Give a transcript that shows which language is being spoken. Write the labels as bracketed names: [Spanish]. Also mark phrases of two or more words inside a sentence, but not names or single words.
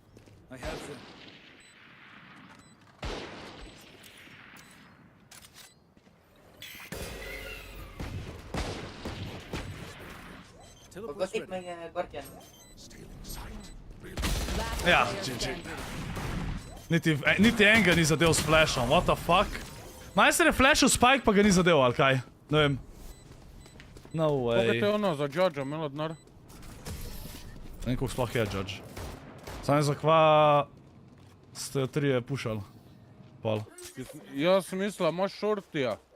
[Slovenian] Ja, GG. Niti enega ni zadev s flashom, [English] what the fuck? [Slovenian] Majster je flashil spike pa ga ni zadev, ali kaj? Ne vem. [English] No way. [Slovenian] Koliko je te ono za Džađa imelo denar? Ne vem, koliko sploh je Džađ. Sam je za kva ste jo trije pušali. Pol. Jaz sem mislila, imaš shortija.